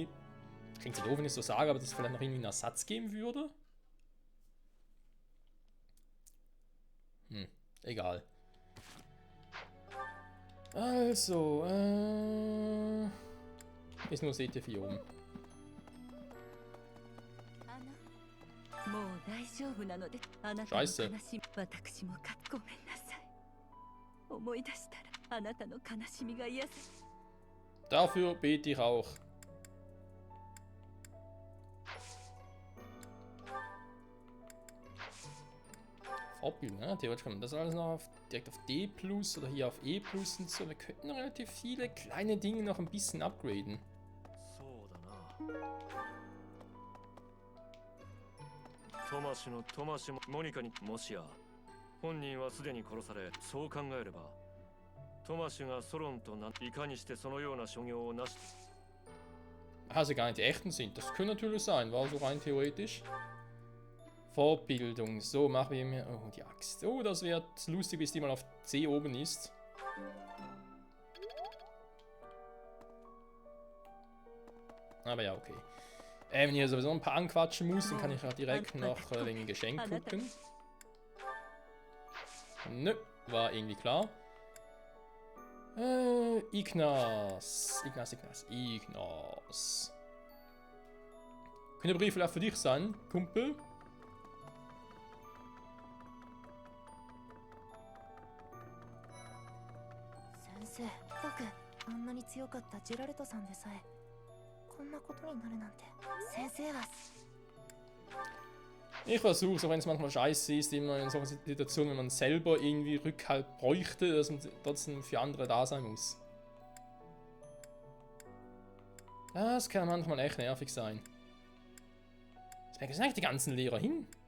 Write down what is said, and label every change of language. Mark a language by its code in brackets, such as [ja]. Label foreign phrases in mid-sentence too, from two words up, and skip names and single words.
[de] Klingt so doof, wenn ich so sage, aber dass es vielleicht noch irgendwie einen Ersatz geben würde? Egal. Also, ist nur CT4 oben. [ja] もう大丈夫なので、あなたの悲し [de] Scheiße. [ja] み、私もごめんなさい。思い出したら、あなたの悲しみが癒せ。 [de] Dafür bete ich auch. Vorbild, ne? Theoretisch kann man das alles noch direkt auf D plus oder hier auf E plus und so. Wir könnten relativ viele kleine Dinge noch ein bisschen upgraden. [ja] そうだな。トマシもモニカにもしや本人はすでに殺され、そう考えればトマシがソロンといかにしてそのような所業を成し [de] Also gar nicht die echten sind. Das könnte natürlich sein, war so rein theoretisch. Vorbildung. So, machen wir mir. Oh, die Axt. Oh, das wird lustig, bis die mal auf C oben ist. Aber ja, okay. Wenn ihr sowieso ein paar anquatschen muss, dann kann ich ja direkt noch wegen Geschenk gucken. Nö, war irgendwie klar. Ignas. Könnte Brief vielleicht für dich sein, Kumpel? [ja] Sensei, 僕、あんなに強かったジェラルトさんでさえこんなことになるなんて。先生は [de] Ich versuche es, auch wenn es manchmal scheiße ist, immer in solchen Situationen, wenn man selber irgendwie Rückhalt bräuchte, dass man trotzdem für andere da sein muss. Das kann manchmal echt nervig sein. Wo sind eigentlich die ganzen Lehrer hin?